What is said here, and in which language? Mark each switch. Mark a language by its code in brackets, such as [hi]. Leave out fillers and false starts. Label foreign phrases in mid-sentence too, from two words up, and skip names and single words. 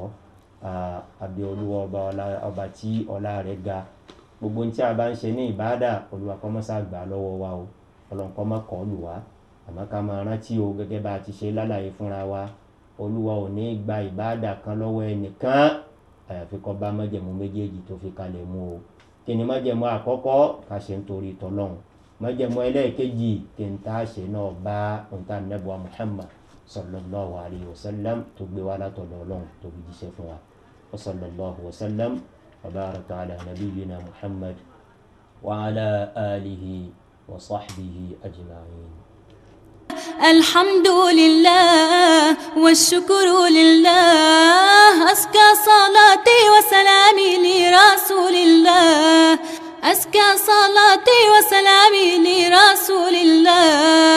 [yo] Àbí Olúwa ọba tí ọlá rẹ̀ ga gbogbo tí a bá ń ṣe ní ìbádà Olúwa kó má ṣá gbà lọ́wọ́ wa o Ọlọ́run kó má kọ́ lù wá àmọ́ ká máa rántí o gẹ́gẹ́ bá a ti ṣe lálàyé fúnra wa Olúwa ò ní gba ìbádà kan lọ́wọ́ ẹnìkan àyàfi kó bá májẹ̀mú méjèèjì tó fi kalẹ̀ mú o. Kí ni májẹ̀mú àkọ́kọ́? Ká ṣe nítorí tọ́lọ́run. Májẹ̀mú ẹlẹ́ẹ̀kejì kí n tá ṣe náà bá nǹta Ànábì Muhammad [ar] صلى الله عليه وسلم [yo] tó gbé wa látọ̀dọ̀ Ọlọ́run tó fi jíṣẹ́ fún wa. [ar] وصلى الله وسلم وبارك على نبينا محمد وعلى آله وصحبه أجمعين. الحمد لله والشكر لله أزكى صلاتي وسلامي لرسول الله أزكى صلاتي وسلامي لرسول الله.